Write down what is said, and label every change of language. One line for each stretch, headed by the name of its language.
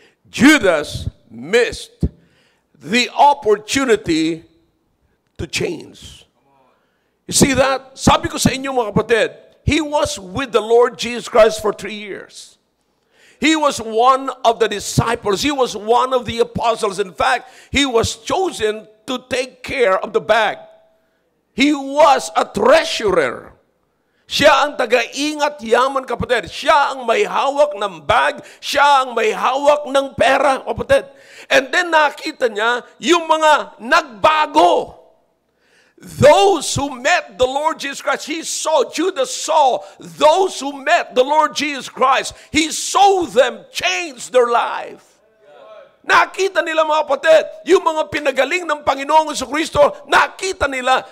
English: Judas missed the opportunity to change. You see that? Sabi ko sa inyo, mga kapatid, he was with the Lord Jesus Christ for 3 years. He was one of the disciples. He was one of the apostles. In fact, he was chosen to take care of the bag. He was a treasurer.
Filipino: Siya ang taga-ingat yaman, kapatid. Siya ang may hawak ng bag. Siya ang may hawak ng pera, kapatid. And then nakita niya yung mga nagbago.
English: Those who met the Lord Jesus Christ, Judas saw those who met the Lord Jesus Christ. He saw them change their life.
Filipino: Nakita nila, mga kapatid, yung mga pinagaling ng Panginoong Jesucristo, nakita nila.